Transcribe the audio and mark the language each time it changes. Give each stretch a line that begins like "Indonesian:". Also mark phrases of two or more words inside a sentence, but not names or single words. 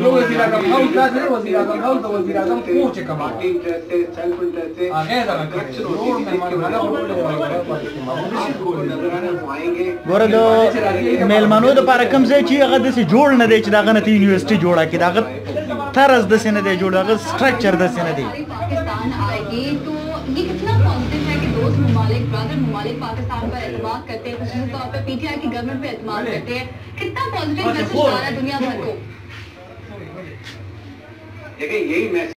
Pashto: نو وزیر اعظم هاوس دا دی، وزیر اعظم هاوس د وزیر اعظم کور چې کوم هغه دغه کړی نور مهمانخانه ګوره د میلمنو دپاره کوم ځای چې هغه داسې جوړ نه دی چې د هغه نه ته یونیورسټي جوړه کړي، د هغه طرز داسې نه دی جوړ، هغه سټرکچر داسې نه دی۔
Urdu: پاکستان آئے گی تو یہ کتنا پازیٹیو ہے کہ دوست ممالک، برادر ممالک پاکستان پر اعتماد کرتے ہیں، خصوصی طور پہ پی ٹی آئی کی گورنمنٹ پہ اعتماد کرتے ہیں، کتنا
English: positive message
Urdu: جا رہا ہے دنیا بھر کو؟ دیکھیں یہی میسج